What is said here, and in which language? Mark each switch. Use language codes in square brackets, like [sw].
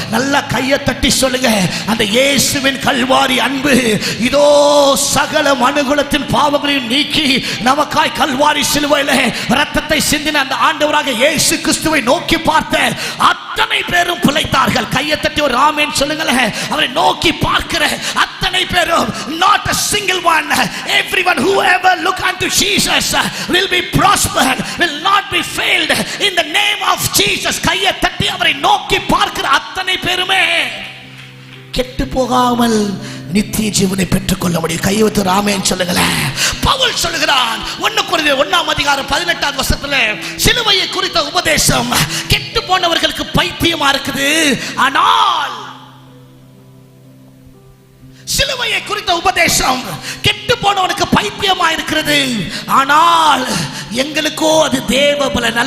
[ta] நல்ல கையை தட்டி சொல்லுங்க, அந்த இயேசுவின் கல்வாரி அன்பு இதோ சகல மனுகுலத்தின் பாவங்களையும் நீக்கி நமக்காய் கல்வாரி சிலுவையிலே இரத்தத்தை சிந்தின அந்த ஆண்டவராக இயேசு கிறிஸ்துவை நோக்கி பார்த்த அத்தனை பேரும் பிழைத்தார்கள். கையை தட்டி ஒரு ஆமென் சொல்லுங்களேன். அவரை நோக்கி பார்க்கிற அத்தனை பேரும், [en] not a single one, everyone whoever look unto Jesus will be prospered, will not be failed in the name of Jesus. [ta] கையை தட்டி அவரை நோக்கி பார்க்கிற அத்தனை பேருமே கெட்டு போகாமல் நித்திய ஜீவனை பெற்றுக்கொள்ள முடியும். கையெழுத்து ஆமென் சொல்லுங்களேன். பவுல் சொல்லுகிறான் 1 கொரிந்தியர் 1:18 சிலுவையை குறித்த உபதேசம் கெட்டு போனவர்களுக்கு பைத்தியமா இருக்குது, ஆனால் சிலுவையை குறித்த உபதேசம் கெட்டு போனவனுக்கு பைத்தியமா இருக்கிறது, ஆனால் எங்களுக்கோ அது தேவ பலன்.